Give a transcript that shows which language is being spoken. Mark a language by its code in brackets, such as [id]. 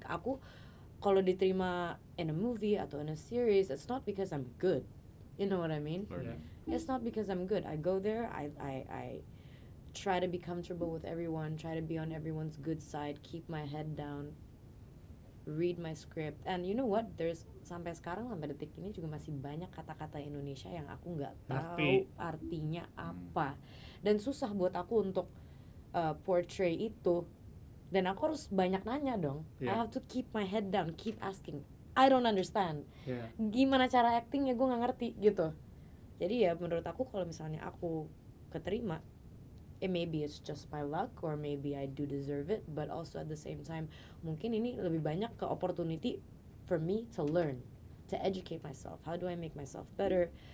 [id] Aku kalau diterima [en] in a movie [id] atau [en] in a series, it's not because I'm good, you know what I mean? Learning. It's not because I'm good. I go there, I try to be comfortable with everyone, try to be on everyone's good side, keep my head down, read my script. And you know what? There's [id] sampai sekarang, sampai detik ini juga masih banyak kata-kata Indonesia yang aku nggak tahu Ngerti. artinya apa. Dan susah buat aku untuk portray itu. Dan aku harus banyak nanya dong. [en] I Yeah. have to keep my head down, keep asking. I don't understand. Yeah. [id] Gimana cara actingnya gue nggak ngerti gitu. Jadi ya menurut aku kalau misalnya aku keterima, [en] maybe it's just my luck or maybe I do deserve it, but also at the same time [id] mungkin ini lebih banyak ke [en] opportunity for me to learn, to educate myself. How do I make myself better?